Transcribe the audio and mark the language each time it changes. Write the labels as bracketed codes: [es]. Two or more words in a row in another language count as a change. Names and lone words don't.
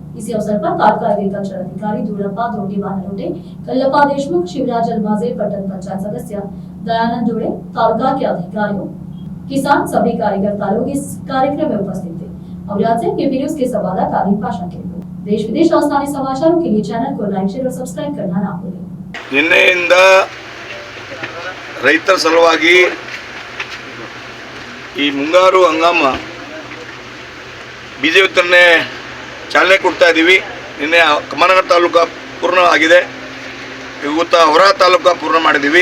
[hi] इसी अवसर पर तालुका एग्रीकल्चर अधिकारी दूरप्पा दोंडीवानलोटे, कल्लप्पा देशमुख, शिवराज अलमाजे, पट्टन पंचायत सदस्य दयानंद जोड़े, तालुका के अधिकारियों, किसान, सभी कार्यकर्ता लोग इस कार्यक्रम में उपस्थित थे। और आज से केपी न्यूज के संवाददाता अनिल पाशा के देश विदेश और स्थानीय समाचारों के लिए चैनल को लाइक, शेयर और सब्सक्राइब करना ना भूलें। [kn] ನಿನ್ನೆಯಿಂದ ರೈತರ ಸಲುವಾಗಿ ಈ ಮುಂಗಾರು ಹಂಗಾಮ ಬೀಜ ವಿತರಣೆ ಚಾಲನೆ ಕೊಡ್ತಾ ಇದ್ದೀವಿ। ನಿನ್ನೆ ಕಮನಗರ ತಾಲೂಕು ಪೂರ್ಣ ಆಗಿದೆ, ಇವತ್ತು ಹೊರ ತಾಲೂಕು ಪೂರ್ಣ ಮಾಡಿದ್ದೀವಿ।